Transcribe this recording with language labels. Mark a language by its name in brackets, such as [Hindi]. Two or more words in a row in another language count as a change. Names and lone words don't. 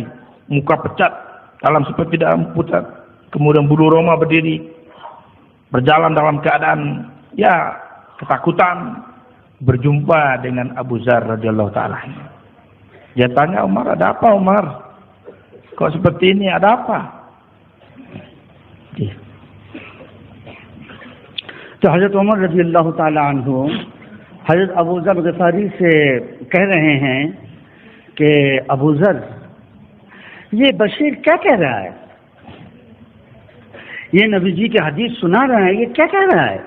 [Indonesian] Muka pecat, dalam seperti dalam pucat. Kemudian bulu roma berdiri. Berjalan dalam keadaan ketakutan, berjumpa dengan Abu Zar [Arabic] رضي الله تعالى. [Indonesian] Dia tanya Umar, ada apa Umar? Kok seperti ini, ada apa? [Urdu] تو حضرت عمر [Arabic] رضی اللہ تعالی عنہ [Urdu] حضرت ابو ذر غفاری سے کہہ رہے ہیں کہ ابو ذر یہ بشیر کیا کہہ رہا ہے؟ یہ نبی جی کی حدیث سنا رہا ہے، یہ کیا کہہ رہا ہے؟